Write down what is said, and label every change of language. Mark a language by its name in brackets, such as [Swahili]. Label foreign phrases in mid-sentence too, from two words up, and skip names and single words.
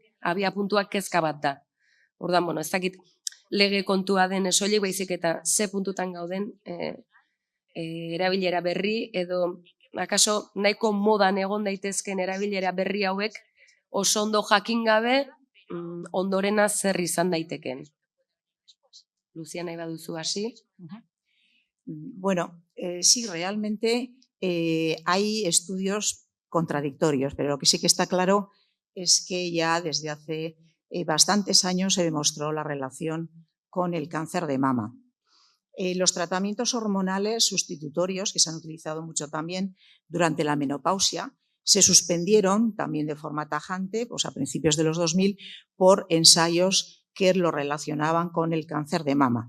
[Basque] Abia puntuak kezka bat da. Ordan, bueno, ez dakit lege kontua den soilik baizik eta ze puntutan gauden erabilera berri edo akaso nahiko modan egon daitezken erabilera berri hauek oso ondo jakin gabe ondorena zer izan daiteken. Luzia, nahi baduzu hasi? [Spanish] Bueno, sí, realmente hay estudios contradictorios, pero lo que sí que está claro es que ya desde hace bastantes años se demostró la relación con el cáncer de mama. Los tratamientos hormonales sustitutorios, que se han utilizado mucho también durante la menopausia, se suspendieron también de forma tajante, pues a principios de los 2000, por ensayos que lo relacionaban con el cáncer de mama.